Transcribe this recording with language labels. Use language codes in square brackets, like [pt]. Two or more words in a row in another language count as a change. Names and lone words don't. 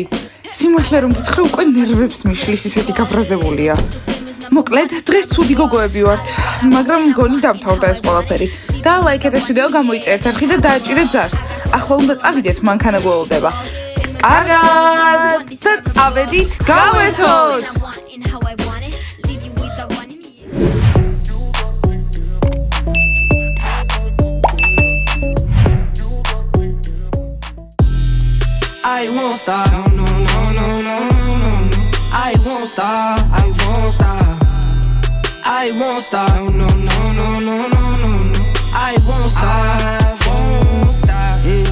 [ka] სიმართლე რომ გითხრა, უკვე ნერვებს მიშლის, ისეთი გაბრაზებულია. მოკლედ, დღეს ცუდი გოგოები ვართ, მაგრამ მგონი დამთავრდა ეს ყველაფერი. დაალაიქეთ ეს ვიდეო, გამოიწერეთ არხი და დააჭირეთ ზარს. ახლა უნდა წავიდეთ, მანქანა გველოდება. კარგად, და წავედით, გავერთოთ! [en] I won't stop, no, I won't stop, I won't stop, I won't stop, no, I won't stop, yeah.